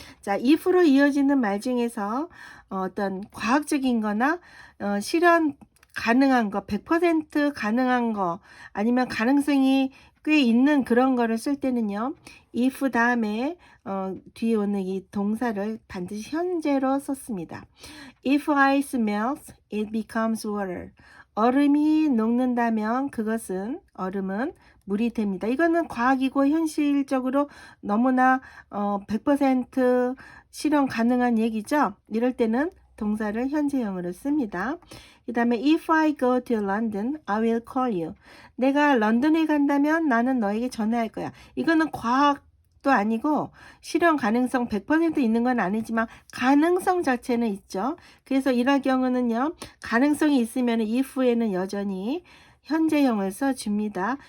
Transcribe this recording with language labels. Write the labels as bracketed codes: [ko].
[ko] 자, if로 이어지는 말 중에서 어떤 과학적인 거나 실현 가능한 거, 100% 가능한 거, 아니면 가능성이 꽤 있는 그런 거를 쓸 때는요, if 다음에 뒤에 오는 이 동사를 반드시 현재로 썼습니다. [en] If ice melts, it becomes water. [ko] 얼음이 녹는다면 얼음은 물이 됩니다. 이거는 과학이고 현실적으로 너무나 100% 실현 가능한 얘기죠. 이럴 때는 동사를 현재형으로 씁니다. 그 다음에 [en] if I go to London, I will call you. [ko] 내가 런던에 간다면 나는 너에게 전화할 거야. 이거는 과학도 아니고 실현 가능성 100% 있는 건 아니지만 가능성 자체는 있죠. 그래서 이럴 경우는요, 가능성이 있으면 if에는 여전히 현재형을 써줍니다.